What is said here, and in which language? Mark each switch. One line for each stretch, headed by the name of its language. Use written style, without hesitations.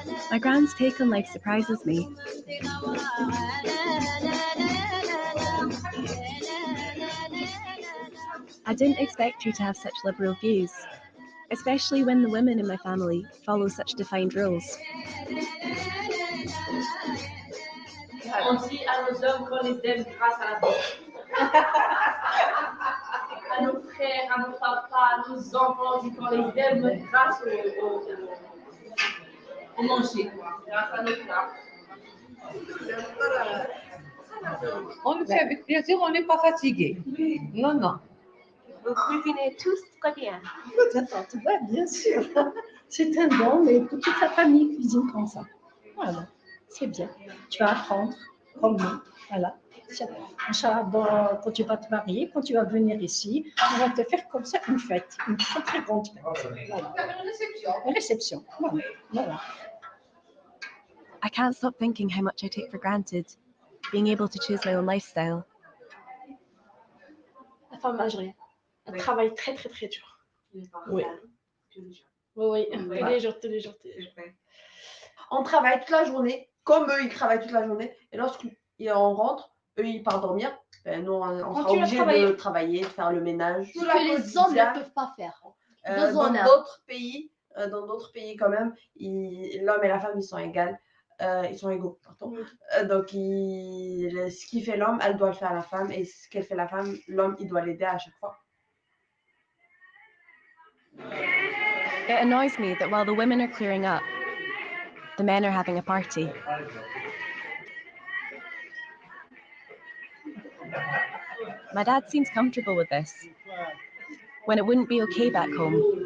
English: My grand's take on life surprises me. I didn't expect her to have such liberal views, especially when the women in my family follow such defined roles.
French: On dit à nos hommes qu'on les aime grâce à la bouffe. À nos frères, à nos papas, à nos enfants, on dit qu'on les aime grâce au manger, quoi. Grâce à nos plats. On le fait avec plaisir, on n'est pas fatigué. Non, non. Vous cuisinez tous très bien. Tu vois, bien sûr. C'est un don, mais toute la famille cuisine comme ça. Voilà, c'est bien. Tu vas apprendre comme nous. Voilà. Inch'Allah, quand tu vas te marier, quand tu vas venir ici, on va te faire comme ça une fête, une très très grande fête. Voilà. Une réception. Voilà.
English: I can't stop thinking how much I take for granted, being able to choose my own lifestyle.
French: La femme algérienne, elle travaille très très très dur. Oui. Oui, tous les jours. On travaille toute la journée, comme eux, ils travaillent toute la journée. Et lorsqu'on rentre, eux, ils partent dormir. Ben, nous, on sera obligés de travailler, de faire le ménage. Ce que les hommes ne peuvent pas faire. Dans d'autres pays quand même, l'homme et la femme, ils sont égales. Ils sont égaux, pardon. Donc, ce qui fait l'homme, elle doit le faire à la femme. Et ce qu'elle fait la femme, l'homme, il doit l'aider à chaque fois.
English: It annoys me that while the women are clearing up, the men are having a party. My dad seems comfortable with this, when it wouldn't be okay back home.